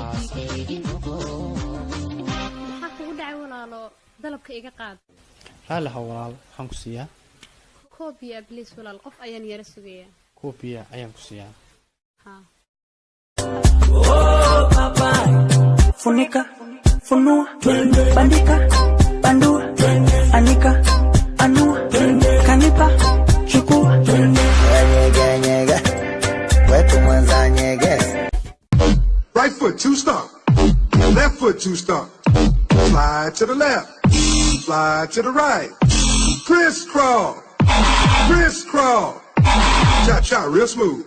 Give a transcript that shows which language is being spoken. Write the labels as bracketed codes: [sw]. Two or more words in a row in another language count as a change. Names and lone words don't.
[so] kugu dhacay walaalo dalabka iga qaad raali ha walaal waxaan ku siiyaa koobiya please walaal qof ayaan yara sugayaa koobiya ayaan ku siiyaa ha [sw] oh papa funika funua bandika bandua anika anua kanipa chukua nyega wetu mwanza nyegeza [en] right foot 2 stop left foot 2 stop slide to the left slide to the right crisscross cha cha real smooth